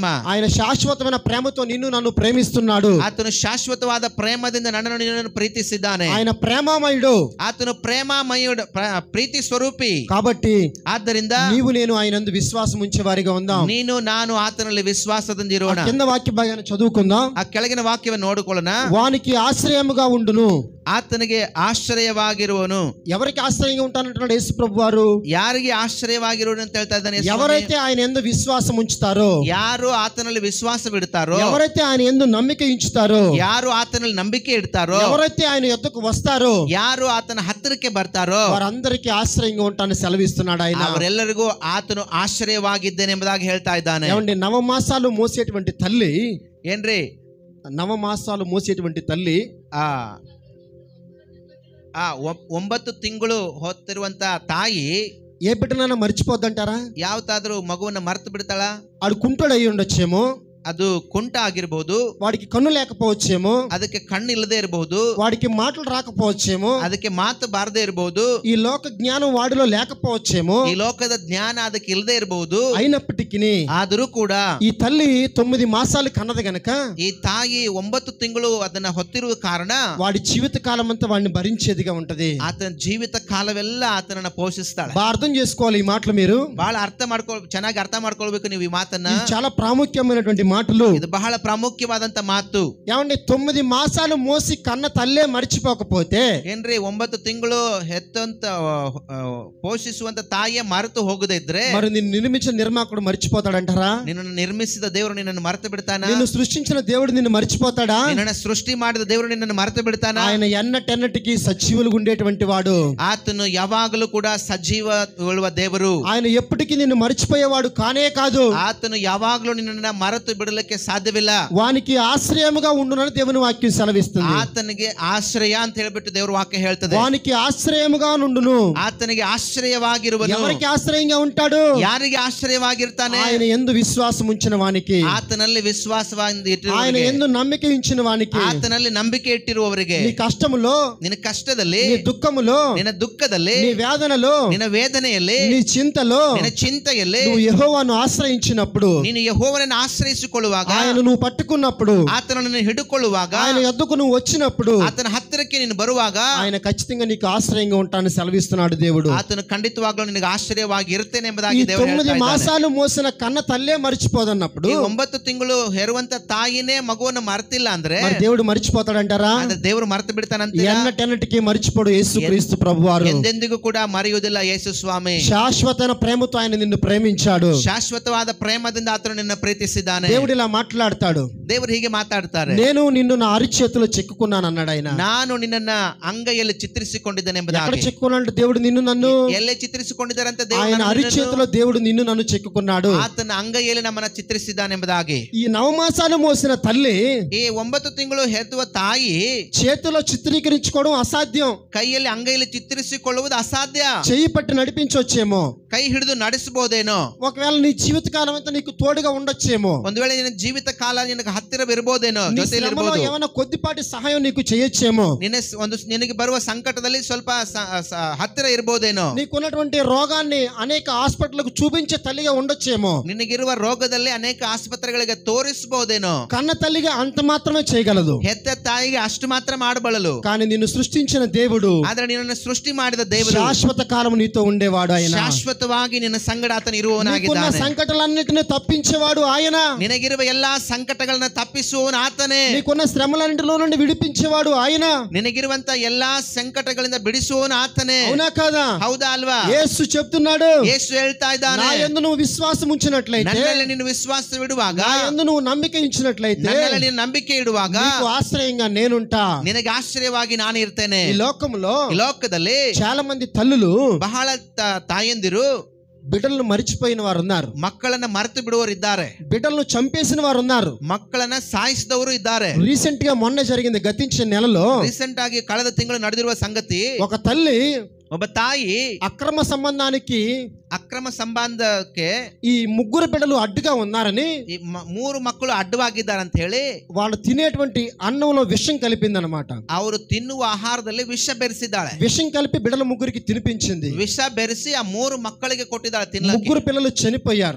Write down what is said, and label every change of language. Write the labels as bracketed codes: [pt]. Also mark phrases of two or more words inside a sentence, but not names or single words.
[te] ఆయన శాశ్వతమైన ప్రేమతో నిన్ను నన్ను ప్రేమిస్తున్నాడు. [kn] ಆತನು ಶಾಶ್ವತವಾದ ಪ್ರೇಮದಿಂದ ನನ್ನನ್ನು ನಿನ್ನನ್ನು ಪ್ರೀತಿಸಿದ್ದಾನೆ. [te] ఆయన ప్రేమామయుడు. [kn] ಆತನು ಪ್ರೇಮಾಮಯುಡು, ಪ್ರೀತಿ ಸ್ವರೂಪಿ. [te] కాబట్టి [kn] ಆದ್ದರಿಂದ [te] నీవు నేను ఆయన యందు విశ్వాసం ఉంచే వారిగా ఉందాం. [kn] ನೀನು ನಾನು ಆತನಲ್ಲಿ ವಿಶ್ವಾಸದಿಂದಿರೋಣ. [te] కింద వాక్య భాగాన్ని చదువుకుందాం. [kn] ಆ ಕೆಳಗಿನ ವಾಕ್ಯವನ್ನು ನೋಡಿಕೊಳ್ಳೋಣ. [te] వానికి ఆశ్రయముగా ఉండును. [kn] ಆತನಿಗೆ ಆಶ್ರಯವಾಗಿರುವನು. [te] ఎవరికి ఆశ్రయంగా ఉంటానంటున్నాడు యేసు ప్రభు వారు? [kn] ಯಾರಿಗೆ ಆಶ್ರಯವಾಗಿರುವನು ಅಂತ ಹೇಳ್ತಾ ಇದ್ದಾನೆ. [te] ఎవరైతే ఆయన యందు విశ్వాసం ఉంచుతారో, [kn] ಯಾರು ಆತನಲ್ಲಿ ವಿಶ್ವಾಸವಿಡ್ತಾರೋ, [te] ఎవరైతే ఆయన యందు నమ్మిక ఉంచుతారో, [kn] ಯಾರು ಆತನಲ್ಲಿ ನಂಬಿಕೆ ಇಡ್ತಾರೋ, [te] ఎవరైతే ఆయన యొద్దకు వస్తారో, [kn] ಯಾರು ಆತನ ಹತ್ತಿರಕ್ಕೆ ಬರ್ತಾರೋ, [te] వారందరికీ ఆశ్రయంగా ఉంటానని సెలవిస్తున్నాడు ఆయన. [kn] ಅವರೆಲ್ಲರಿಗೂ ಆತನು ಆಶ್ರಯವಾಗಿದ್ದೇನೆ ಎಂಬುದಾಗಿ ಹೇಳ್ತಾ ಇದ್ದಾನೆ. [te] ఏమండి, నవమాసాలు మోసేటువంటి తల్లి, [kn] ಏನ್ರಿ, [te] నవమాసాలు మోసేటువంటి తల్లి [kn] ಆ 9 ತಿಂಗಳು ಹೊತ್ತಿರುವಂತ ತಾಯಿ [te] ఏ బిడ్డనైనా మర్చిపోద్దంటారా? [kn] ಯಾವತ್ತಾದ್ರೂ ಮಗುವನ್ನ ಮರ್ತು ಬಿಡ್ತಾಳ? [te] ఆడు కుంటుడు అయి ఉండొచ్చేమో, [kn] ಅದು ಕುಂಟ ಆಗಿರ್ಬಹುದು, [te] వాడికి కన్ను లేకపోవచ్చేమో, [kn] ಅದಕ್ಕೆ ಕಣ್ಣು ಇಲ್ಲದೆ ಇರಬಹುದು, [te] వాడికి మాటలు రాకపోవచ్చేమో, [kn] ಅದಕ್ಕೆ ಮಾತು ಬಾರದೆ ಇರಬಹುದು, [te] ఈ లోక జ్ఞానం వాడిలో లేకపోవచ్చేమో, [kn] ಈ ಲೋಕದ ಜ್ಞಾನ ಅದಕ್ಕೆ ಇಲ್ಲದೆ ಇರಬಹುದು. [te] అయినప్పటికీ [kn] ಆದರೂ ಕೂಡ [te] ఈ తల్లి 9 మాసాలు కన్నది గనక [kn] ಈ ತಾಯಿ 9 ತಿಂಗಳು ಅದನ್ನ ಹೊತ್ತಿರುವ ಕಾರಣ [te] వాడి జీవిత కాలం అంతా వాడిని భరించేదిగా ఉంటది. [kn] ಆತನ ಜೀವಿತ ಕಾಲವೆಲ್ಲ ಆತನನ್ನ ಪೋಷಿಸ್ತಾಳೆ. [te] బాగా అర్థం చేసుకోవాలి ఈ మాటలు. మీరు [kn] ಬಹಳ ಚೆನ್ನಾಗಿ ಅರ್ಥ ಮಾಡ್ಕೊಳ್ಬೇಕು ನೀವು ಈ ಮಾತನ್ನ. [te] ఇది చాలా ప్రాముఖ్యమైనటువంటి మాట. మాటలు. [kn] ಇದು ಬಹಳ ಪ್ರಾಮುಖ್ಯವಾದಂತ ಮಾತು. [te] ఏమండి 9 మాసాలు మోసి కన్న తల్లే మర్చిపోకపోతే [kn] ಏನ್ರಿ 9 ತಿಂಗಳು ಹೆತ್ತಂತ ಪೋಷಿಸುವಂತ ತಾಯಿಯ ಮರೆತು ಹೋಗದೆ ಇದ್ರೆ [te] మరి నిన్ను నిర్మించిన నిర్మాకుడు మర్చిపోతాడంటారా? [kn] ನಿನ್ನನ್ನು ನಿರ್ಮಿಸಿದ ದೇವರು ನಿನ್ನನ್ನು ಮರೆತು ಬಿಡ್ತಾನ? [te] నిన్ను సృష్టించిన దేవుడు నిన్ను మర్చిపోతాడా? [kn] ನಿನ್ನನ್ನು ಸೃಷ್ಟಿ ಮಾಡಿದ ದೇವರು ನಿನ್ನನ್ನು ಮರೆತು ಬಿಡ್ತಾನ? [te] ఆయన ఎన్నటెన్నటికి సజీవులుగా ఉండేటువంటి వాడు. [kn] ಆತನು ಯಾವಾಗಲೂ ಕೂಡ ಸಜೀವ ಉಳುವ ದೇವರು. [te] ఆయన ఎప్పటికీ నిన్ను మర్చిపోయేవాడు కానే కాదు. [kn] ಆತನು ಯಾವಾಗಲೂ ನಿನ್ನನ್ನು ಮರೆತು ಬಿಡಲಿಕ್ಕೆ ಸಾಧ್ಯವಿಲ್ಲ. [te] వానికి ఆశ్రయముగా ఉండునని దేవుని వాక్యం సెలవిస్తుంది. [kn] ಆತನಿಗೆ ಆಶ್ರಯ ಅಂತ ಹೇಳ್ಬಿಟ್ಟು ದೇವರ ವಾಕ್ಯ ಹೇಳ್ತದೆ. [te] వానికి ఆశ్రయముగా నుండును. [kn] ಆತನಿಗೆ ಆಶ್ರಯವಾಗಿರುವನು. [te] ఎవరికి ఆశ్రయంగా ఉంటాడు? [kn] ಯಾರಿಗೆ ಆಶ್ರಯವಾಗಿರ್ತಾನೆ? [te] ఆయన యందు విశ్వాసం ఉంచిన వానికి, [kn] ಆತನಲ್ಲಿ ವಿಶ್ವಾಸವಾಗಿ [te] ఆయన యందు నమ్మిక ఉంచిన వానికి, [kn] ಆತನಲ್ಲಿ ನಂಬಿಕೆ ಇಟ್ಟಿರುವವರಿಗೆ, [te] నీ కష్టములో, [kn] ನಿನ್ನ ಕಷ್ಟದಲ್ಲಿ, [te] నీ దుఃఖములో, [kn] ನಿನ್ನ ದುಃಖದಲ್ಲಿ, [te] నీ వేదనలో, [kn] ನಿನ್ನ ವೇದನೆಯಲ್ಲಿ, [te] నీ చింతలో [kn] ನಿನ್ನ ಚಿಂತೆಯಲ್ಲಿ [te] నువ్వు యెహోవాను ఆశ్రయించినప్పుడు, [kn] ನೀನು ಯೆಹೋವನನ್ನು ಆಶ್ರಯಿಸಿಕೊಳ್ಳುವಾಗ, [te] ఆయన నువ్వు పట్టుకున్నప్పుడు, [kn] ಆತನನ್ನು ಹಿಡಿಕೊಳ್ಳುವಾಗ, [te] ఆయన యొద్దకు నువ్వు వచ్చినప్పుడు, [kn] ಆತನ ಹತ್ತಿರಕ್ಕೆ ನೀನು ಬರುವಾಗ [te] ఆయన ఖచ్చితంగా నీకు ఆశ్రయంగా ఉంటానని సెలవిస్తున్నాడు దేవుడు. [kn] ಆತನು ಖಂಡಿತವಾಗಲೂ ನಿನಗೆ ಆಶ್ಚರ್ಯವಾಗಿ ಇರ್ತೇನೆ [te] ఈ [kn] ಎಂಬುದಾಗಿ ದೇವರು [te] 9 [kn] ಹೇಳ್ತಾ ಇದ್ದಾನೆ. [te] మాసాలు మోసిన కన్న తల్లే మర్చిపోదన్నప్పుడు [kn] ಈ 9 ತಿಂಗಳು ಹೆರುವಂತ ತಾಯಿನೇ ಮಗುವನ್ನು ಮರ್ತಿಲ್ಲ ಅಂದ್ರೆ [te] మరి దేవుడు మర్చిపోతాడంటారా? [kn] ಅಂದ್ರೆ ದೇವರು ಮರೆತು ಬಿಡ್ತಾನಂತ? [te] ఎన్నటెన్నటికి మర్చిపోడు యేసుక్రీస్తు ప్రభువారు. [kn] ಎಂದೆಂದಿಗೂ ಕೂಡ ಮರೆಯುವುದಿಲ್ಲ ಯೇಸು ಸ್ವಾಮಿ. [te] శాశ్వతమైన ప్రేమతో ఆయన నిన్ను ప్రేమించాడు. [kn] ಶಾಶ್ವತವಾದ ಪ್ರೇಮದಿಂದ ಆತನು ನಿನ್ನ ಪ್ರೀತಿಸಿದ್ದಾನೆ. [te] దేవుడు ఇలా మాట్లాడతాడు. [kn] ದೇವರು ಹೀಗೆ ಮಾತಾಡ್ತಾರೆ. [te] నేను నిన్ను నా అరిచేతిలో చెక్కుకున్నాను అన్నాడు ఆయన. [kn] ನಾನು ನಿನ್ನನ್ನ ಅಂಗೈಯಲ್ಲಿ ಚಿತ್ರಿಸಿಕೊಂಡಿದ್ದೇನೆ [te] ఎక్కడ [kn] ಎಂಬುದಾಗಿ. [te] చెక్కుకున్నాడు దేవుడు నిన్ను నన్ను? [kn] ಎಲ್ಲೇ ಚಿತ್ರಿಸಿಕೊಂಡಿದ್ದಾರಂತ [te] ఆయన [kn] ದೇವರು [te] అరిచేతిలో దేవుడు నిన్ను నన్ను చెక్కుకున్నాడు. [kn] ಆತನ ಅಂಗೈಯಲ್ಲಿ ನಮ್ಮನ್ನ ಚಿತ್ರಿಸಿದ್ದಾನೆ ಎಂಬುದಾಗಿ. [te] ఈ 9 మాసాలు మోసిన తల్లి [kn] ಈ 9 ತಿಂಗಳು ಹೆತ್ತುವ ತಾಯಿ [te] చేతిలో చిత్రీకరించుకోవడం అసాధ్యం. [kn] ಕೈಯಲ್ಲಿ ಅಂಗೈಯಲ್ಲಿ ಚಿತ್ರಿಸಿಕೊಳ್ಳುವುದು ಅಸಾಧ್ಯ. [te] చెయ్యి పట్టి నడిపించవచ్చేమో, [kn] ಕೈ ಹಿಡಿದು ನಡೆಸಬಹುದೇನೋ, [te] ఒకవేళ నీ జీవితకాలం అంతా నీకు తోడుగా ఉండొచ్చేమో, [kn] ಒಂದು ವೇಳೆ ನಿನ್ನ ಜೀವಿತ ಕಾಲ ನಿನಗೆ ಹತ್ತಿರವಿರಬಹುದೇನೋ, [te] నీ [kn] ಜೊತೆಯಲ್ಲಿ [te] శ్రమలో [kn] ಇರಬಹುದು. [te] ఏమైనా కొద్దిపాటి సహాయం నీకు చేయొచ్చేమో, [kn] ನಿನಗೆ ಬರುವ ಸಂಕಟದಲ್ಲಿ ಸ್ವಲ್ಪ ಹತ್ತಿರ ಇರಬಹುದೇನೋ, [te] నీకున్నటువంటి రోగాన్ని అనేక హాస్పిటల్కు చూపించే తల్లిగా ఉండొచ్చేమో, [kn] ನಿನಗಿರುವ ರೋಗದಲ್ಲಿ ಅನೇಕ ಆಸ್ಪತ್ರೆಗಳಿಗೆ ತೋರಿಸಬಹುದೇನೋ. [te] కన్న తల్లిగా అంత మాత్రమే చేయగలదు. [kn] ಹೆತ್ತ ತಾಯಿಗೆ ಅಷ್ಟು ಮಾತ್ರ ಮಾಡಬಲ್ಲಳು. [te] కానీ నిన్ను సృష్టించిన దేవుడు, [kn] ಆದ್ರೆ ನಿನ್ನನ್ನು ಸೃಷ್ಟಿ ಮಾಡಿದ ದೇವರು [te] శాశ్వత కాలం నీతో ఉండేవాడు ఆయన. [kn] ಶಾಶ್ವತವಾಗಿ ನಿನ್ನ ಸಂಗಡ ಆತನು [te] నీకున్న [kn] ಇರುವವನಾಗಿದ್ದಾನೆ. [te] సంకటాలన్నిటిని తప్పించేవాడు ఆయన. [kn] ನಿನಗಿರುವ ಎಲ್ಲಾ ಸಂಕಟಗಳನ್ನ ತಪ್ಪಿಸುವವನು ಆತನೇ. [te] నీకున్న శ్రమలన్నిటిలో నుండి విడిపించేవాడు ఆయన. [kn] ನಿನಗಿರುವಂತ ಎಲ್ಲಾ ಸಂಕಟಗಳಿಂದ ಬಿಡಿಸುವವನು ಆತನೇ. [te] అవునా కాదా? [kn] ಹೌದಾ ಅಲ್ವಾ? [te] యేసు చెప్తున్నాడు, [kn] ಯೇಸು ಹೇಳ್ತಾ ಇದ್ದಾನೆ, [te] నా యందు నువ్వు విశ్వాసం ఉంచినట్లయితే, [kn] ನನ್ನಲ್ಲಿ ನೀನು ವಿಶ್ವಾಸವಿಡುವಾಗ, [te] నా యందు నువ్వు నమ్మిక ఉంచినట్లయితే, [kn] ನನ್ನಲ್ಲಿ ನೀನು ನಂಬಿಕೆ ಇಡುವಾಗ [te] నీకు ఆశ్రయంగా నేనుంటా. [kn] ನಿನಗೆ ಆಶ್ಚರ್ಯವಾಗಿ ನಾನು ಇರ್ತೇನೆ. [te] ఈ లోకంలో [kn] ಈ ಲೋಕದಲ್ಲಿ [te] చాలా మంది తల్లులు [kn] ಬಹಳ ತಾಯಂದಿರು [te] బిడ్డలను మరిచిపోయిన వారు ఉన్నారు. [kn] ಮಕ್ಕಳನ್ನ ಮರೆತು ಬಿಡುವವರು ಇದ್ದಾರೆ. [te] బిడ్డలను చంపేసిన వారు ఉన్నారు. [kn] ಮಕ್ಕಳನ್ನ ಸಾಯಿಸಿದವರು ಇದ್ದಾರೆ. [te] రీసెంట్ గా మొన్న జరిగింది, గతించిన నెలలో [kn] ರೀಸೆಂಟ್ ಆಗಿ ಕಳೆದ ತಿಂಗಳು ನಡೆದಿರುವ ಸಂಗತಿ, [te] ఒక తల్లి [kn] ಒಬ್ಬ ತಾಯಿ [te] అక్రమ సంబంధానికి, [kn] ಅಕ್ರಮ ಸಂಬಂಧಕ್ಕೆ [te] ఈ 3 బిడ్డలు అడ్డుగా ఉన్నారని, [kn] ಈ 3 ಮಕ್ಕಳು ಅಡ್ಡವಾಗಿದ್ದಾರೆ ಅಂತ ಹೇಳಿ [te] వాళ్ళు తినేటువంటి అన్నంలో విషం కలిపిందనమాట. [kn] ಅವರು ತಿನ್ನುವ ಆಹಾರದಲ್ಲಿ ವಿಷ ಬೆರೆಸಿದ್ದಾಳೆ. [te] విషం కలిపి బిడ్డల 3కి తినిపించింది. [kn] ವಿಷ ಬೆರೆಸಿ ಆ 3 ಮಕ್ಕಳಿಗೆ ಕೊಟ್ಟಿದ್ದಾಳೆ ತಿನ್ನಲಿಕ್ಕೆ. [te] 3 పిల్లలు చనిపోయారు.